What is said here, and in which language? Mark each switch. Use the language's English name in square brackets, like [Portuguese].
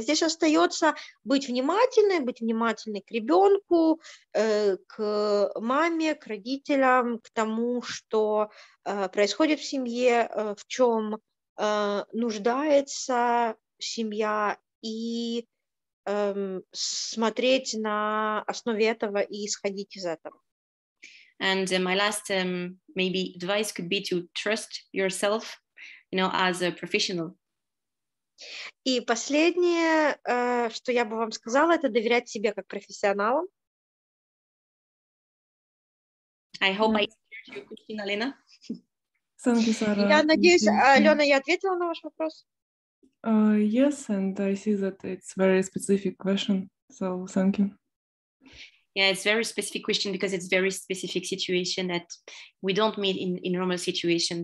[Russian] Здесь остается быть внимательной к ребенку, к маме, к родителям, к тому, что происходит в семье, в чем нуждается семья, и смотреть на основе этого и исходить из этого. [English] And my last maybe advice could be to trust yourself, as a professional. [Russian] И последнее, что я бы вам сказала, это доверять себе как профессионалам. [English] I hope I answered your question, Alena. Thank you, Sara. [Russian] Я надеюсь, Алена, я ответила на ваш вопрос. [English] Yes, and I see that it's very specific question, so thank you. Yeah, it's very specific question because it's very specific situation that we don't meet in normal situation.